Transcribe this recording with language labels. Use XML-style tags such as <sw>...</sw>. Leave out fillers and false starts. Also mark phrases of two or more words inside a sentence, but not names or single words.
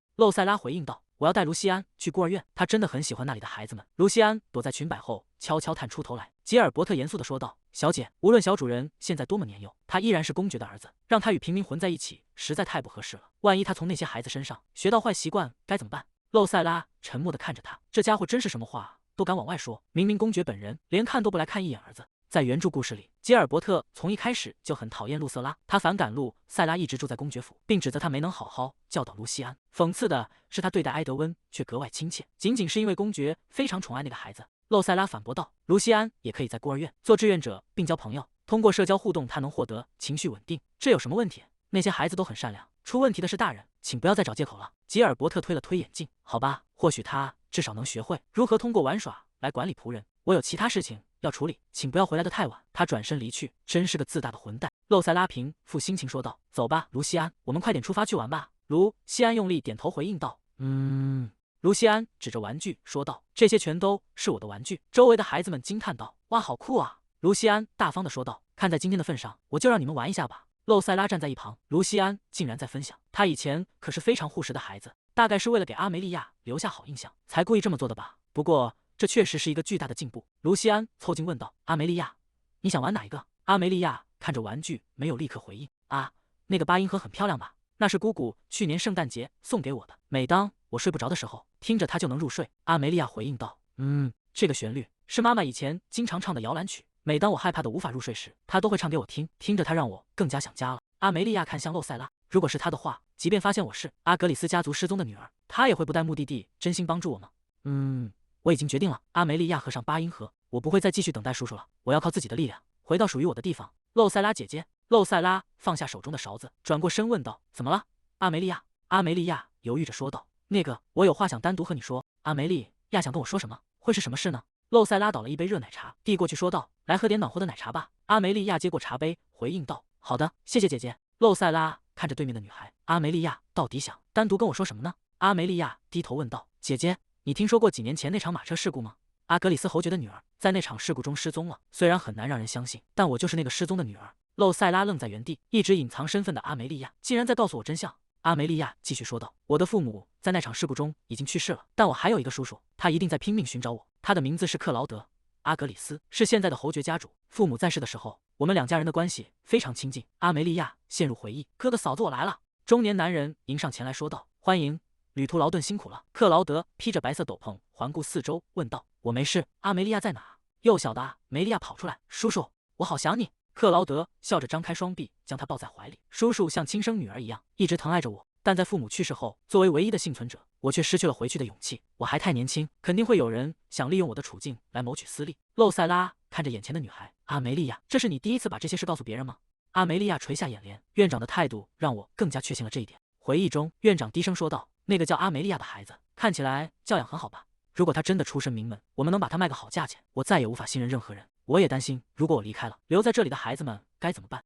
<zh>露塞拉回應道：“我要帶盧西安去孤兒院，她真的很喜歡那裡的孩子們。”盧西安躲在裙擺後悄悄探出頭來。吉爾伯特嚴肅地說道：“ 小姐，無論小主人現在多麼年幼，他依然是公爵的兒子，讓他與平民混在一起，實在太不合適了。萬一他從那些孩子身上學到壞習慣，該怎麼辦？露塞拉沉默地看着他，這家伙真是什麼話都敢往外說。明明公爵本人連看都不来看一眼兒子。在原著故事裡，吉爾伯特從一開始就很討厭露瑟拉，他反感露塞拉一直住在公爵府，並指責他沒能好好教導盧西安。諷刺的是，他對待埃德溫卻格外親切，僅僅是因為公爵非常寵愛那個孩子。露塞拉反駁道：“盧西安也可以在孤兒院做志願者並交朋友，通過社交互動，他能獲得情緒穩定，這有什麼問題？那些孩子都很善良，出問題的是大人，請不要再找借口了。” 吉爾伯特推了推眼鏡，好吧，或許他至少能學會如何通過玩耍來管理僕人。我有其他事情要處理，請不要回來得太晚。他轉身離去，真是個自大的混蛋。露塞拉平復心情說道：“走吧，盧西安，我們快點出發去玩吧。” 盧西安用力點頭回應道：“盧西安指着玩具說道：“這些全都是我的玩具。” 周圍的孩子們驚嘆道：“哇，好酷啊！”盧西安大方地說道：“看在今天的份上，我就讓你們玩一下吧。” 露塞拉站在一旁，盧西安竟然在分享，他以前可是非常護食的孩子，大概是為了給阿梅利亞留下好印象，才故意這麼做的吧。不過這確實是一個巨大的進步。盧西安湊近問道：“阿梅利亞，你想玩哪一個？” 阿梅利亞看着玩具，沒有立刻回應。“啊，那個八音盒很漂亮吧？那是姑姑去年聖誕節送給我的，每當我睡不着的時候，聽着它就能入睡。” 阿梅利亞回應道：“這個旋律是媽媽以前經常唱的搖籃曲，每當我害怕的無法入睡時，她都會唱給我聽，聽着它讓我更加想家了。” 阿梅利亞看向露塞拉，如果是她的話，即便發現我是阿格里斯家族失蹤的女兒，她也會不带目的地真心幫助我吗？我已經決定了。阿梅利亞合上八音盒，我不會再繼續等待叔叔了，我要靠自己的力量回到屬於我的地方。露塞拉姐姐。露塞拉放下手中的勺子，轉過身問道：“怎麼了，阿梅利亞？” 阿梅利亞猶豫着說道：“那個，我有話想單獨和你說。” 阿梅利亞想跟我說什麼？會是什麼事呢？露塞拉倒了一杯熱奶茶，遞過去說道：“來喝點暖和的奶茶吧。” 阿梅利亞接過茶杯，回應道：“好的，謝謝姐姐。” 露塞拉看着對面的女孩，阿梅利亞到底想單獨跟我說什麼呢？阿梅利亞低頭問道：“姐姐，你聽說過幾年前那場馬車事故嗎？阿格里斯侯爵的女兒在那場事故中失蹤了，雖然很難讓人相信，但我就是那個失蹤的女兒。” 露塞拉愣在原地，一直隱藏身份的阿梅利亞竟然在告訴我真相。阿梅利亞繼續說道：“我的父母在那場事故中已經去世了，但我還有一個叔叔，他一定在拼命尋找我。他的名字是克勞德·阿格里斯，是現在的侯爵家主。父母在世的時候，我們兩家人的關係非常親近。” 阿梅利亞陷入回憶：“哥哥嫂子，我來了。”中年男人迎上前來說道：“歡迎，旅途勞頓辛苦了。” 克勞德披着白色斗篷，環顧四周，問道：“我沒事。阿梅利亞在哪？” 幼小的阿梅利亞跑出來：“叔叔，我好想你。” 克勞德笑着張開雙臂，將她抱在懷裡。叔叔像親生女兒一樣，一直疼愛着我。但在父母去世後，作為唯一的幸存者，我卻失去了回去的勇氣。我還太年輕，肯定会有人想利用我的處境來謀取私利。露塞拉看着眼前的女孩，阿梅利亞，這是你第一次把这些事告訴別人嗎？阿梅利亞垂下眼簾，院長的態度讓我更加確信了這一點。回憶中，院長低聲說道：“那個叫阿梅利亞的孩子，看起來教養很好吧？如果他真的出身名門，我們能把他賣個好價錢，我再也無法信任任何人。我也擔心，如果我離開了，留在這裡的孩子們該怎麼辦？</zh>